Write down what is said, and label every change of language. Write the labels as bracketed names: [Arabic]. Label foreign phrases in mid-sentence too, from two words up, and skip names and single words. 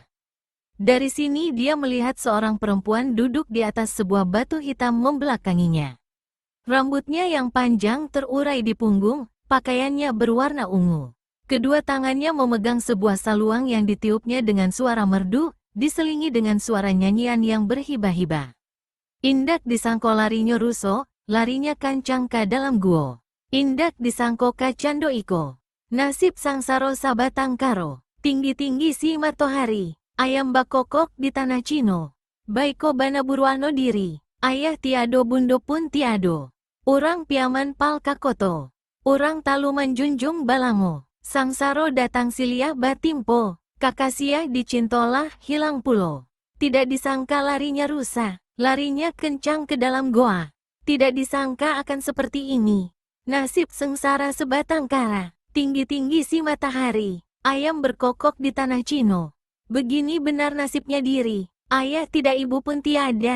[Indonesian] Dari sini dia melihat seorang perempuan duduk di atas sebuah batu hitam membelakanginya. Rambutnya yang panjang terurai di punggung, pakaiannya berwarna ungu. Kedua tangannya memegang sebuah saluang yang ditiupnya dengan suara merdu, diselingi dengan suara nyanyian yang berhibah-hibah. [Minangkabau] Indak disangko larinya ruso, larinya kancang ka dalam guo. Indak disangko ka cando iko. Nasib sangsaro sabatang karo. Tinggi-tinggi si matohari. Ayam bakokok di tanah Cino. Baiko bana buruano diri. Ayah tiado bundo pun tiado. Urang piaman pal kakoto. Urang taluman junjung balango. Sangsaro datang silia batimpo. Kakasia dicintolah hilang pulo. [Indonesian] Tidak disangka larinya rusa. Larinya kencang ke dalam goa. Tidak disangka akan seperti ini. Nasib sengsara sebatang kara. Tinggi-tinggi si matahari. Ayam berkokok di tanah Cino. Begini benar nasibnya diri. Ayah tidak ibu pun tiada.